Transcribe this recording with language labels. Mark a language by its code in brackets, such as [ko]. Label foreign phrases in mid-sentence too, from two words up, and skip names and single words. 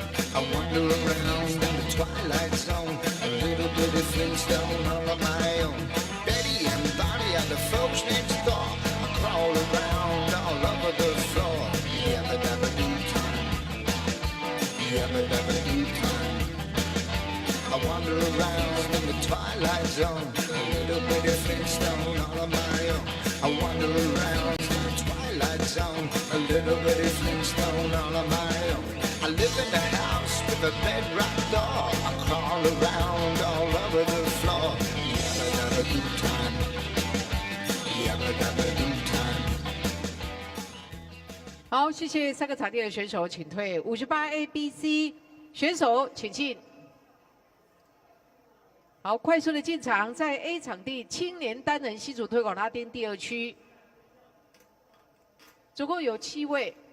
[en] I wander around in the twilight zone, a little bit of Flintstone all on my own. Betty and Bonnie are the folks next door. I crawl around all over the floor. Yabba dabba doo time, yabba dabba doo time. I wander around in the twilight zone, a little bit of Flintstone all on my own. I wander around in the twilight zone, a little bit of Flintstone all on my own. I live in a house with a bedrock door. I crawl around all over the floor. Yabba dabba doo time, yabba dabba doo time. [zh] 好，谢谢3个场地的选手，请退。58ABC 选手请进。好，快速的进场，在 A 场地青年单人戏组推广拉丁第2区，总共有7位。